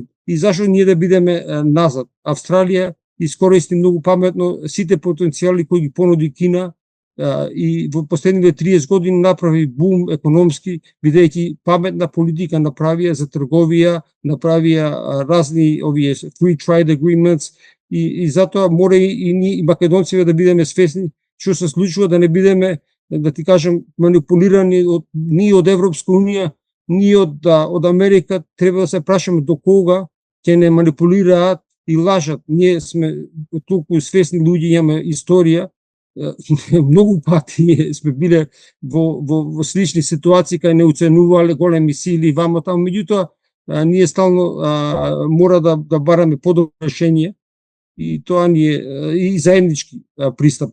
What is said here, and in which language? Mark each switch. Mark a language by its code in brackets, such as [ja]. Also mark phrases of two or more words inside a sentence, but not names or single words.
[mk] И зашо ние да бидеме назад? Австралија искористи многу паметно сите потенцијали кои ги понуди Кина, и во последните 30 години направи бум економски, бидејќи паметна политика направија за трговија, направија разни овие [en] free trade agreements, [mk] и затоа мора и ние македонците да бидеме свесни што се случува, да не бидеме, да ти кажам, манипулирани ние од Европска унија, ние од Америка. Треба да се прашаме до кога ќе не манипулираат и лажат. Ние сме толку свесни луѓе, имаме историја, многу пати сме биле во слични ситуации кај не оценувале големи сили вамо таму, меѓутоа ние стално мора да бараме подобро решение, и тоа ни е и заеднички пристап.